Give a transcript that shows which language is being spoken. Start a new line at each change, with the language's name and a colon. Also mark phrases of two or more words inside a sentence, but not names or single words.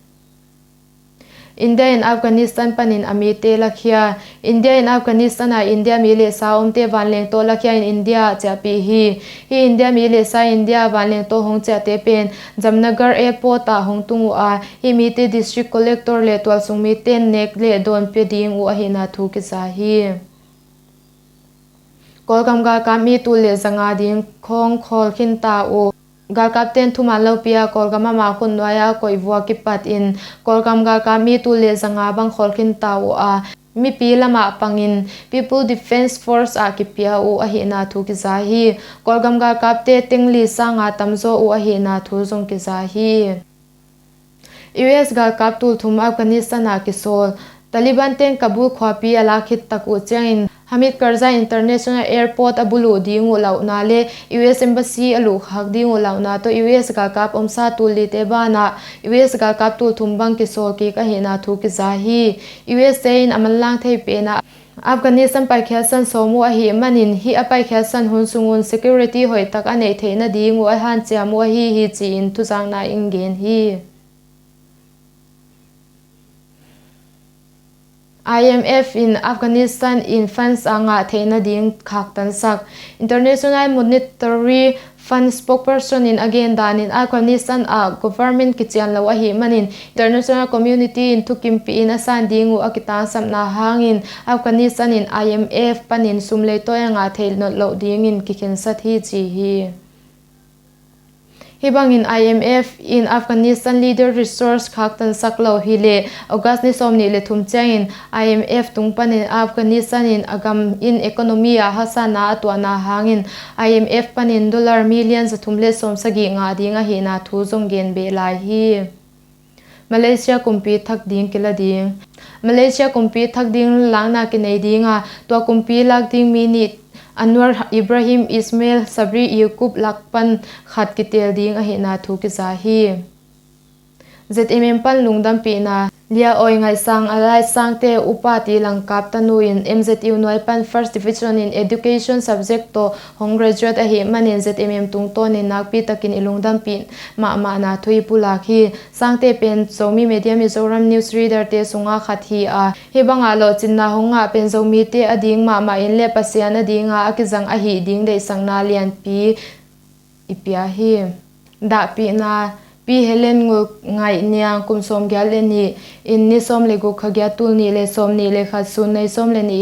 Tedim Chin: India and Afghanistan panin ami te lakhia India and Afghanistan a India mile sa omte wanleng to lakhia in India chapi hi India mile sa India wanleng to hong cha te pen Jamnagar airport ta hong tungu a hi mi te district collector le twal sung mi ten nek le don pe ding u a hi na thu ki sa hi kolgam ga kami tu le zanga ding khong khol khin ta o Gar captain thuma lopia kolgama ma khun noya koi bua ki pat in kolgam gar kami tu le zanga bang kholkin taw a mi pi lama pangin people defense force a ki pia u a hi na thu ki za hi kolgam gar kapte tingli sanga tamzo u a hi na thu zong ki za hi US gar kap tul thum Afghanistan a ki sol Taliban ten Kabul khwapi alakhit taku changin Hamid Karzai International Airport abulu dingu launa le US Embassy alu khak dingu launa to US ga kap omsa tuli te bana US ga kap tu thumbang ki sol ki ka hina thu ki zahi US in amallang thei pe na Afghanistan pai khasan somu a hi manin hi apai khasan hun sungun security hoi tak ane theina dingu a han chamu hi chi in tu jang na ingen hi IMF in Afghanistan in funds anga theina ding khak tan sak International Monetary Fund spokesperson in agenda in Afghanistan a government kichian lo a hi manin
English: international community
Tedim Chin: in tukimpi in asan dingu akita samna hangin Afghanistan in IMF panin sumle to anga theil not lo ding in kiken sat hi chi hi Hibang in IMF in Afghanistan leader resource khaktan saklo hile August ni somni le thum changin IMF tungpan in Afghanistan in agam in economy a hasana atwana hangin IMF panin
English: dollar millions
Tedim Chin: thumle som sagi nga dinga hina thu zonggen be lai hi Malaysia kumpi thak ding kila ding Malaysia kumpi thak ding langna ki nei dinga to kumpi lak ding minute Anwar Ibrahim Ismail Sabri Yaqub Lakpan khat kitel ding a hina thu ki zahi ZMM pan lungdam pi na lia oi ngai sang alai sang te upati langkap tanu in MZU noi pan
English: first division
Tedim Chin: in
English: education subject
Tedim Chin: to hong graduate a hi manin ZMM tung to ni nakpi takin ilungdam pi ma na thui pulakhi sangte pen zomi media Mizoram
English: news reader
Tedim Chin: te sunga khathi a hebanga lo chinna honga pen zomi te ading ma in le pasian adinga akizang a hi ding dei sangna lian pi ipia hi da pi na pi helen ngu ngai niang kum som gyal ni in ni som le gu khagya tul ni le som ni le kha sun nei som le ni